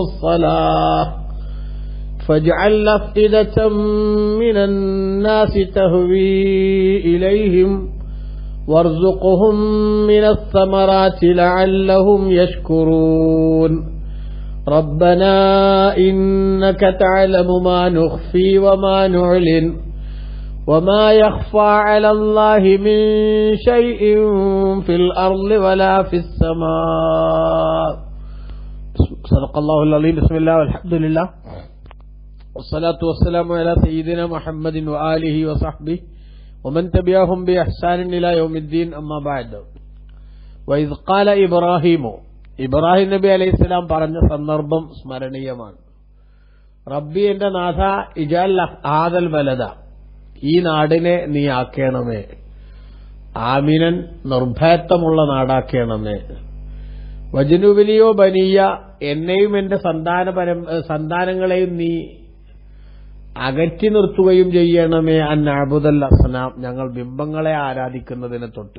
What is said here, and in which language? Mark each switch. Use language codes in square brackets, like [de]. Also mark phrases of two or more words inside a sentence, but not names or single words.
[ar] الصلاة فاجعل أفئدة من الناس تهوي إليهم وارزقهم من الثمرات لعلهم يشكرون ربنا إنك تعلم ما نخفي وما نعلن وما يخفى على الله من شيء في الأرض ولا في السماء. صدق الله العظيم. بسم الله والحمد لله والصلاة والسلام على سيدنا محمد وآله وصحبه ومن تبعهم بإحسان إلى يوم الدين. أما بعد. وإذ قال إبراهيم [ml] ഇബ്രാഹിം നബി അലൈഹിസ്സലാം പറഞ്ഞ സന്ദർഭം സ്മരണീയമാണ്. റബ്ബി എന്റെ നാഥ [ar] اجعل هذا البلد, [ml] ഈ നാടിനെ നീ ആക്കേണമേ, ആമിനൻ നിർഭയത്വമുള്ള നാടാക്കേണമേ, [ar] واجنبني وبني, [ml] എന്നെയും എന്റെ സന്താനങ്ങളെയും നീ അകറ്റി നിർത്തുകയും ചെയ്യണമേ, [ar] أن نعبد الأصنام, [ml] ഞങ്ങൾ ബിംബങ്ങളെ ആരാധിക്കുന്നതിനെ തൊട്ട്.